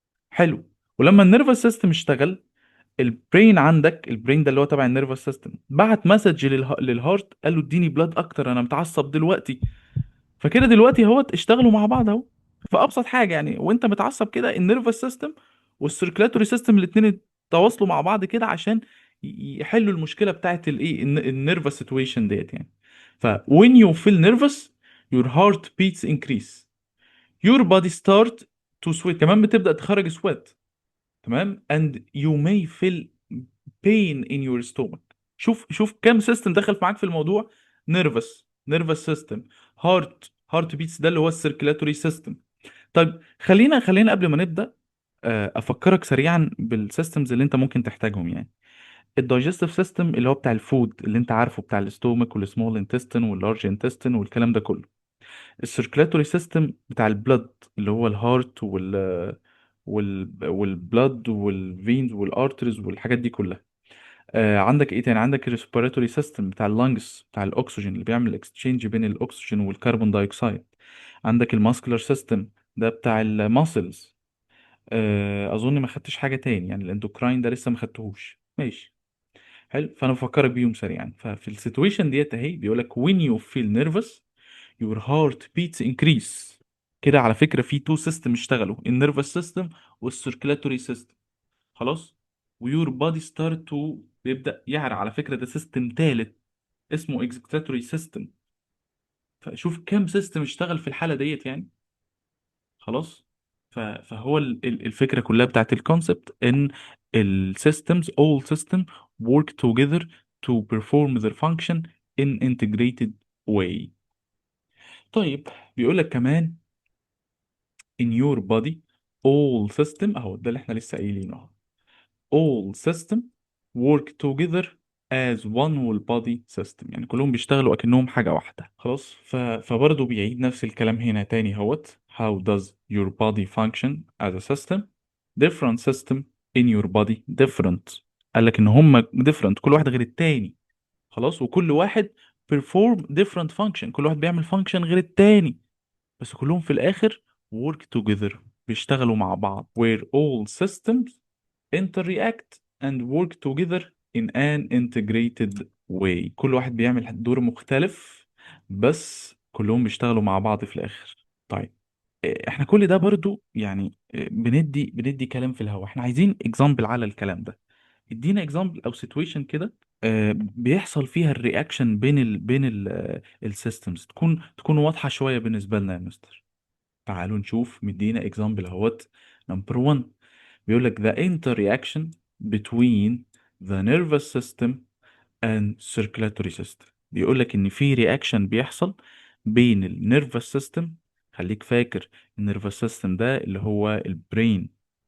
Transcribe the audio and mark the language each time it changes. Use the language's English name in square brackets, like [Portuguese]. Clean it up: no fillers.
[Arabic] حلو. ولما النيرفس سيستم اشتغل، البرين ده اللي هو تبع النيرفس سيستم بعت مسج للهارت، قال له اديني بلاد اكتر انا متعصب دلوقتي. فكده دلوقتي اهو اشتغلوا مع بعض اهو. فابسط حاجه يعني وانت متعصب كده النيرفس سيستم والسيركلاتوري سيستم الاثنين تواصلوا مع بعض كده عشان يحلوا المشكله بتاعت الايه النيرفس سيتويشن ديت يعني. [English] ف when you feel nervous your heart beats increase, your body start to sweat, [Arabic] كمان بتبدأ تخرج [English] sweat. [Arabic] تمام. [English] and you may feel pain in your stomach. [Arabic] شوف كام سيستم دخل معاك في الموضوع. [English] nervous system, heart beats [Arabic] ده اللي هو السيركيلاتوري سيستم. طيب خلينا قبل ما نبدأ افكرك سريعا بالسيستمز اللي انت ممكن تحتاجهم يعني. الدايجستيف سيستم اللي هو بتاع الفود اللي انت عارفه، بتاع الاستومك والسمول انتستين واللارج انتستين والكلام ده كله. السيركيلاتوري سيستم بتاع البلد اللي هو الهارت والبلد والفينز والارترز والحاجات دي كلها. عندك ايه تاني؟ عندك الريسبيراتوري سيستم بتاع اللنجز بتاع الاكسجين اللي بيعمل اكسشينج بين الاكسجين والكربون دايوكسيد. عندك الماسكولار سيستم ده بتاع الماسلز. اظن ما خدتش حاجه تاني يعني، الاندوكراين ده لسه ما خدتهوش. ماشي. حلو. فانا بفكرك بيهم سريعا. ففي السيتويشن ديت اهي بيقول لك [English] when you feel nervous your heart beats increase. [Arabic] كده على فكره في تو سيستم اشتغلوا، النيرفس سيستم والسيركيلاتوري سيستم. خلاص. [English] ويور body start to [Arabic] بيبدا يعرق. على فكره ده سيستم تالت اسمه اكزيكتاتوري سيستم. فشوف كام سيستم اشتغل في الحاله ديت يعني. خلاص. فهو الفكره كلها بتاعت الكونسبت ان السيستمز [English] all system work together to perform their function in integrated way. [Arabic] طيب بيقول لك كمان [English] in your body all system، [Arabic] اهو ده اللي احنا لسه قايلينه اهو. [English] all system work together as one whole body system، [Arabic] يعني كلهم بيشتغلوا اكنهم حاجة واحدة. خلاص. فبرضه بيعيد نفس الكلام هنا تاني اهوت. [English] how does your body function as a system. different system in your body different. [Arabic] قال لك ان هم different، كل واحد غير التاني. خلاص. وكل واحد [English] perform different function، [Arabic] كل واحد بيعمل function غير التاني، بس كلهم في الآخر [English] work together، [Arabic] بيشتغلوا مع بعض. [English] where all systems interact and work together in an integrated way. [Arabic] كل واحد بيعمل دور مختلف بس كلهم بيشتغلوا مع بعض في الآخر. طيب احنا كل ده برضو يعني بندي كلام في الهوا. احنا عايزين اكزامبل على الكلام ده. ادينا اكزامبل او سيتويشن كده بيحصل فيها الرياكشن بين السيستمز، تكون واضحة شوية بالنسبة لنا يا مستر. تعالوا نشوف. مدينا اكزامبل اهوت. [English] number 1 [Arabic] بيقول لك [English] the interaction between the nervous system and circulatory system. [Arabic] بيقول لك ان في رياكشن بيحصل بين النيرفس سيستم. خليك فاكر النيرفس سيستم ده اللي هو البرين.